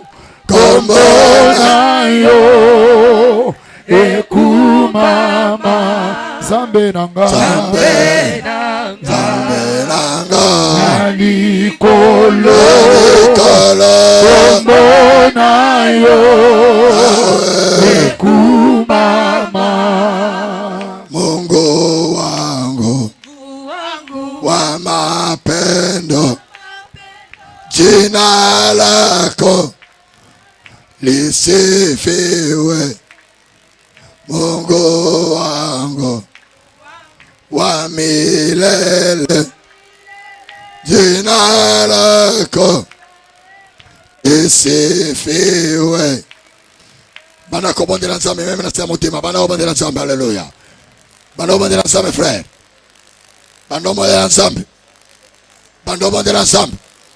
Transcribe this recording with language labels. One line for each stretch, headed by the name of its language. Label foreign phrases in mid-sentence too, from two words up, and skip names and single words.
Lingala: kombo na yo ekumama Zambe nanga Alikolo kombo na yo ekumama
Swahili: Mungu wangu wa mapendo jina lako lisifiwe Mungu wangu wa milele lako. Isifiwe.
Lingala: Bana kobondela nzambe meme na mutima. Bana obondela nzambe. Alléluia. Bana obondela nzambe frère. Bana obondela nzambe. Bana obondela nzambe.